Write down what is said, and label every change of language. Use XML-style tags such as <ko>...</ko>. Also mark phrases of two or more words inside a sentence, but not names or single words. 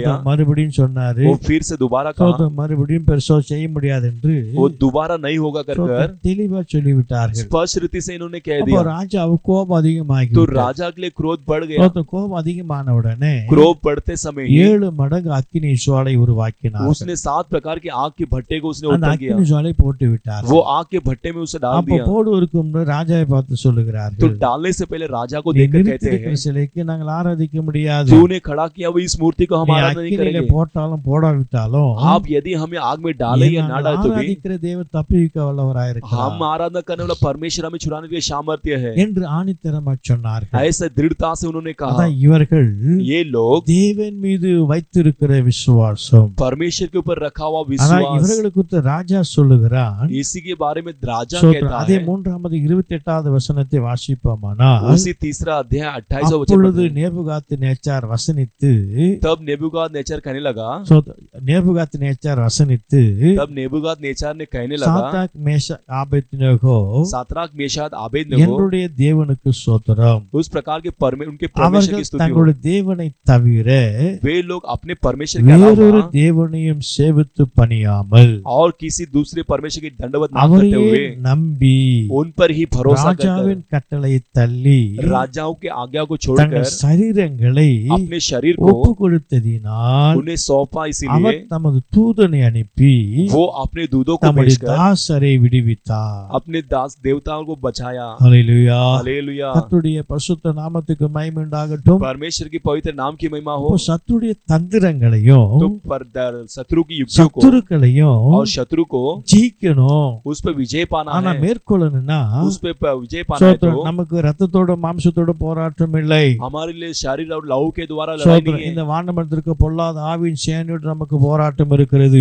<ta>சோத்திரம் மறுபடியும் சொன்னாரு,</ta> <hi>वो फिर से दोबारा कहा,</hi> <ta>சோத்திரம் மறுபடியும் பெருசா செய்ய முடியாது என்று</ta> <hi>वो दोबारा नहीं होगा कर कर</hi> <ta>தெளிவா சொல்லிவிட்டார்கள்.</ta> <hi>स्पष्ट रीति से इन्होंने कह</hi> <ta>அப்போ</ta> <hi>दिया।</hi> <ta>ராஜாவுக்கு கோபம் அதிகமாகி</ta> <hi>तो राजा के लिए क्रोध बढ़ गया।</hi> <ta>கோபம் அதிகமான உடனே</ta> <hi>क्रोध बढ़ते समय ही</hi> <ta>7 மடங்கு அக்கினி ஜுவாலை உருவாக்கினார்.</ta> <hi>उसने 7 प्रकार की आग के भट्टे को उसने</hi> <ta>அந்த</ta> <hi>उत्पन्न किया।</hi> <ta>அக்கினி ஜுவாலை போட்டு விட்டார்.</ta> <hi>वो आग के भट्टे में उसे डाल</hi> <ta>அப்போ</ta> <hi>दिया।</hi> <ta>போடுவதற்கு முன்பு ராஜாவை பார்த்து</ta> <hi>तो</hi> <ta>சொல்லுகிறார்கள்,</ta> <hi>डालने से पहले राजा को</hi> <ta>நீ</ta> <hi>देखकर कहते</hi> <ta>நிறுத்தியிருக்கிற</ta> <hi>हैं,</hi> <ta>சிலைக்கு நாங்கள் ஆராதிக்க முடியாது.</ta> <hi>तूने खड़ा किया वो इस मूर्ति को हम</hi> <ta>நீ</ta> <hi>आराधना नहीं</hi> <ta>அக்கினியில</ta> <hi>करेंगे।</hi> <ta>போட்டாலும் போடாவிட்டாலும்</ta> <hi>आप यदि हमें आग में डाले या ना डाले तो भी</hi> <ta>ஆராதிக்கிற தேவன் தப்பிக்க வல்லவராயிருக்கிறார்</ta> <hi>हम आराधना करने वाला परमेश्वर हमें छुड़ाने के लिए सामर्थ्य है,</hi> <ta>என்று ஆணித்தரமாய் சொன்னார்கள்.</ta> <hi>ऐसे दृढ़ता से उन्होंने कहा।</hi> <ta>அதான் இவர்கள்</ta> <hi>ये लोग</hi> <ta>தேவன் மீது வைத்திருக்கிற விசுவாசம்.</ta> <hi>परमेश्वर के ऊपर रखा हुआ</hi> <ta>ஆனா</ta> <hi>विश्वास,</hi> <ta>இவர்களுக்கு ராஜா சொல்லுகிறான்,</ta> <hi>इसी के बारे में राजा</hi> <ta>ஸ்தோத்திரம்.</ta> <hi>कहता</hi> <ta>அதே</ta> <hi>है।</hi> <ta>3வது 28வது வசனத்தை வாசிப்போமானால்,</ta> <hi>उसी तीसरा अध्याय 28वां</hi> <ta>அப்பொழுது</ta> <hi>वचन,</hi> <ta>நேபுகாத்நேச்சார் வசனித்து</ta> <hi>तब नेबूकादनेचर कहने लगा,</hi> <ta>நேபுகாத்நேச்சார் வசனித்து</ta> <hi>तब नेबूकादनेचर ने कहने लगा,</hi> <ta>சாத்ராக் மேஷாக் ஆபேத்நேகோ</ta> <hi>सातराक मेशाक आबेदनगो</hi> <ta>என்னுடைய தேவனுக்கு ஸ்தோத்திரம்.</ta> <hi>उस प्रकार के उनके परमेश्वर की</hi> <ta>அவர்கள்</ta> <hi>स्तुति हो।</hi> <ta>தங்களுடைய தேவனை தவிர</ta> <hi>वे लोग अपने परमेश्वर के</hi> <ta>வேறொரு</ta> <hi>अलावा</hi> <ta>தேவனையும் சேவித்து பணியாமல்</ta> <hi>और किसी दूसरे परमेश्वर की दंडवत ना करते</hi> <ta>அவரையே</ta> <hi>हुए</hi> <ta>நம்பி</ta> <hi>उन पर ही भरोसा कर</hi> <ta>ராஜாவின் கட்டளையை தள்ளி</ta> <hi>राजाओं के आज्ञा को</hi> <ta>தங்கள்</ta> <hi>छोड़कर</hi> <ta>சரீரங்களை</ta> <hi>अपने शरीर</hi> <ta>ஒப்பு</ta> <hi>को</hi> <ta>கொடுத்ததினால்</ta> <hi>उन्हें सौंपा, इसीलिए</hi> <ta>அவர் தமது தூதனை அனுப்பி</ta> <hi>वो अपने दूधों को</hi> <ta>தம்முடைய</ta> <hi>भेजकर</hi> <ta>தாசரை விடுவித்தார்.</ta> <hi>अपने दास देवताओं को बचाया।</hi> <ta>ஹல்லேலூயா.</ta> <hi>हालेलुया।</hi> <ta>கர்த்தருடைய பரிசுத்த நாமத்துக்கு மகிமை உண்டாகட்டும்.</ta> <hi>परमेश्वर की पवित्र नाम की महिमा हो।</hi> <ta>அப்போ சத்துருடைய தந்திரங்களையும்</ta> <hi>तो शत्रु की युक्तियों को</hi> <ta>சத்துருக்களையும்</ta> <hi>और शत्रु को</hi> <ta>ஜீக்கணும்.</ta> <hi>उस पर विजय पाना</hi> <ta>ஆனா</ta> <hi>है,</hi> <ta>மேற்கொள்ளணும்னா</ta> <hi>उस पे विजय पाना है। तो</hi> <ta>நமக்கு ரத்தத்தோட மாம்சத்தோட போராட்டம் இல்லை.</ta> <hi>हमारे लिए शरीर और लहू के द्वारा लड़ाई नहीं</hi> <ta>இந்த</ta> <hi>है,</hi> <ta>வானமண்டலத்திற்கு பொல்லாத ஆவியின் சேனையோடு நமக்கு போராட்டம் இருக்கிறது.</ta>